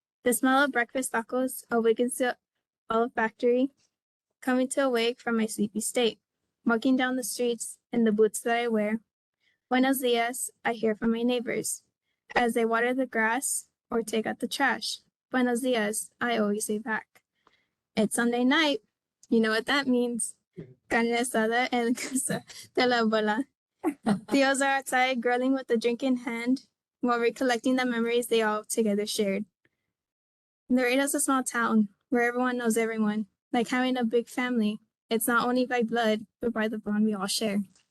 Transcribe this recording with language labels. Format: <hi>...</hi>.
<en>The smell of breakfast tacos awakens the olfactory, coming to awake from my sleepy state. Walking down the streets in the boots that I wear.</en> <es>Buenos dias,</es> <en>I hear from my neighbors. As they water the grass or take out the trash.</en> <es>Buenos dias,</es> <en>I always say back. It's Sunday night. You know what that means.</en> <es>Carne asada en casa de la abuela.</es> <en>Tios are outside grilling with a drink in hand while recollecting the memories they all together shared. Laredo's a small town where everyone knows everyone, like having a big family. It's not only by blood, but by the bond we all share.</en>